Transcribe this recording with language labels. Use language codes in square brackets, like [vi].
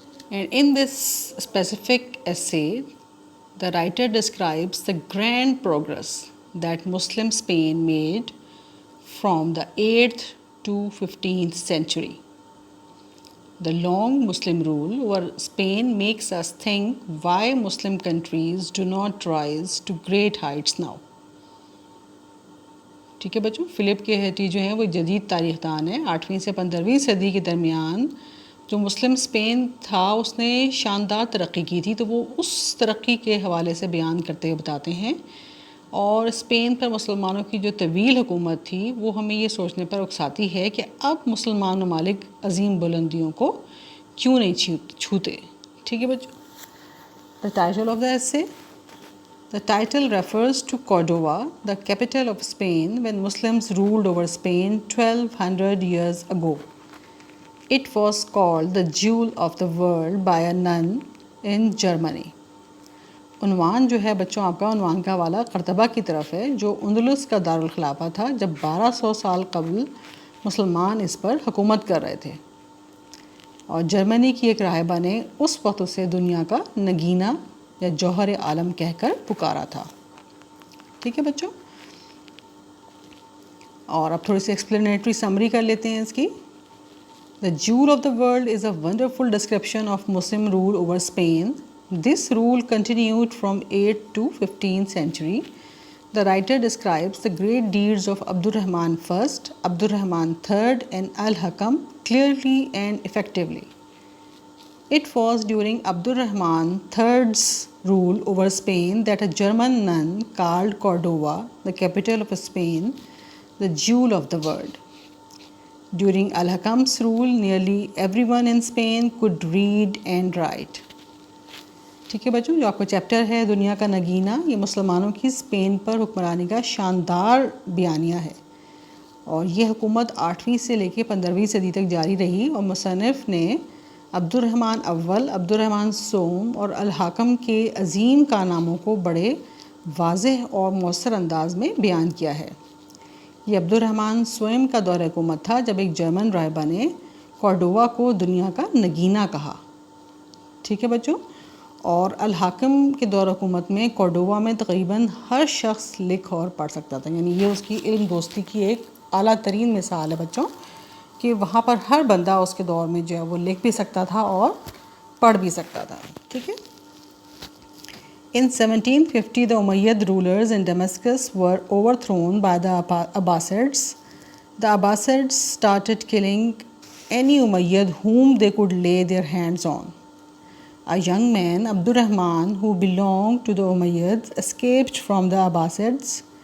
[en] And in this specific essay, the writer describes the grand progress that Muslim Spain made from the 8th to 15th century. The long Muslim rule over Spain makes us think why Muslim countries do not rise to great heights now. [ur] ٹھیک ہے بچوں، flip کے Haiti جو ہیں وہ جدید تاریخ دان ہیں. 8ویں سے 15ویں صدی کے درمیان جو مسلم اسپین تھا اس نے شاندار ترقی کی تھی، تو وہ اس ترقی کے حوالے سے بیان کرتے ہوئے بتاتے ہیں. اور اسپین پر مسلمانوں کی جو طویل حکومت تھی وہ ہمیں یہ سوچنے پر اکساتی ہے کہ اب مسلمان ممالک عظیم بلندیوں کو کیوں نہیں چھوتے. ٹھیک ہے بچوں. [en] The title of the essay. The title refers to Cordova, the capital of Spain, when Muslims ruled over Spain 1200 years ago. It was called the Jewel of the World by a nun in Germany. [ur] عنوان جو ہے بچوں آپ کا، عنوان کا حوالہ قرطبہ کی طرف ہے جو اندلس کا دارالخلافہ تھا جب 1200 سال قبل مسلمان اس پر حکومت کر رہے تھے، اور جرمنی کی ایک راہبہ نے اس وقت اسے دنیا کا نگینہ یا جوہر عالم کہہ کر پکارا تھا. ٹھیک ہے بچوں، اور اب تھوڑی سی ایکسپلینیٹری سمری کر لیتے ہیں اس کی. [en] The Jewel of the World is a wonderful description of Muslim rule over Spain. This rule continued from 8th to 15th century. The writer describes the great deeds of Abdurrahman I, Abdurrahman III, and Al-Hakam clearly and effectively. It was during Abdurrahman III's rule over Spain that a German nun called Cordova, the capital of Spain, the jewel of the world. During Al-Hakam's rule, nearly everyone in Spain could read and write. [ur] ٹھیک ہے بچوں، جو آپ کا chapter ہے دنیا کا نگینہ، یہ مسلمانوں کی اسپین پر حکمرانی کا شاندار بیانیہ ہے، اور یہ حکومت 8ویں سے لے کے 15ویں صدی تک جاری رہی، اور مصنف نے عبدالرحمن اول، عبدالرحمن سوم اور الحاکم کے عظیم کارناموں کو بڑے واضح اور مؤثر انداز میں بیان کیا ہے. یہ عبدالرحمن سوم کا دور حکومت تھا جب ایک جرمن راہبہ نے کورڈووا کو دنیا کا نگینہ کہا. ٹھیک ہے بچوں، اور الحاکم کے دور حکومت میں کورڈووا میں تقریباً ہر شخص لکھ اور پڑھ سکتا تھا. یعنی یہ اس کی علم دوستی کی ایک اعلیٰ ترین مثال ہے بچوں، کہ وہاں پر ہر بندہ اس کے دور میں جو ہے وہ لکھ بھی سکتا تھا اور پڑھ بھی سکتا تھا. ٹھیک ہے. [en] In 1750, the Umayyad rulers in Damascus were overthrown by the Abbasids. The Abbasids started killing any Umayyad whom they could lay their hands on. A young man, Abdurrahman, who belonged to the Umayyads, escaped from the Abbasids.